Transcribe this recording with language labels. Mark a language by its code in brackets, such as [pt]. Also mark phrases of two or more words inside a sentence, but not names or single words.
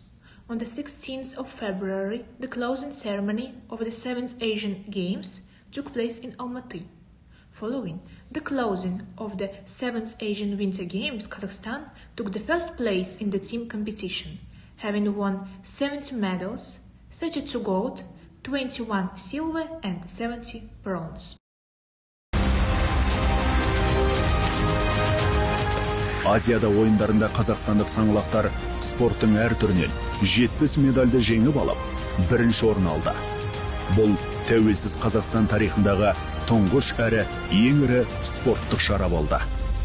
[en] On the 16th of February, the closing ceremony of the 7th Asian Games took place in Almaty. Following the closing of the 7th Asian Winter Games, Kazakhstan took the first place in the team competition, having won 70 medals, 32 gold, 21 silver and 70 bronze. [kk] Азияда ойындарында қазақстандық саңлақтар спорттың әр түрінен 70 медальді жеңіп алып, бірінші орын алды. Бұл тәуелсіз Қазақстан тарихындағы тұңғыш әрі ең ірі спорттық шара болды.